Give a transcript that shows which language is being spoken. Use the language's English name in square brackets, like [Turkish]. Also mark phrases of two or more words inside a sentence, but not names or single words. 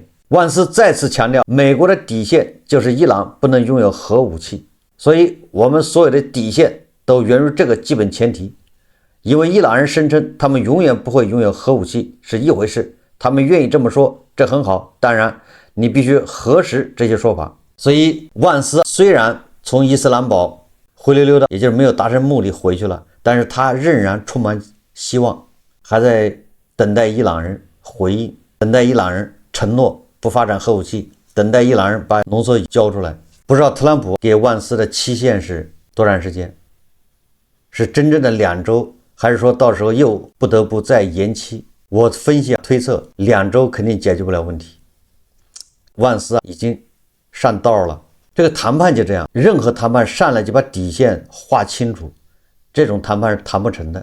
[Chinese] 萬斯再次強調，美國的底線就是伊朗不能擁有核武器，所以我們所有的底線都源於這個基本前提。因為伊朗人聲稱他們永遠不會擁有核武器是一回事，他們願意這麼說，這很好，當然你必須核實這些說法。所以萬斯雖然從伊斯蘭堡灰溜溜的，也就是沒有達成目的回去了，但是他仍然充滿希望，還在等待伊朗人回應，等待伊朗人承諾不發展核武器，等待伊朗人把浓缩铀交出来。不知道特朗普給萬斯的期限是多長時間，是真正的2周，還是說到時候又不得不再延期？我分析推測2周肯定解決不了問题。萬斯已經上道了，這個談判就這樣，任何談判上来就把底線劃清楚，這種談判是談不成的。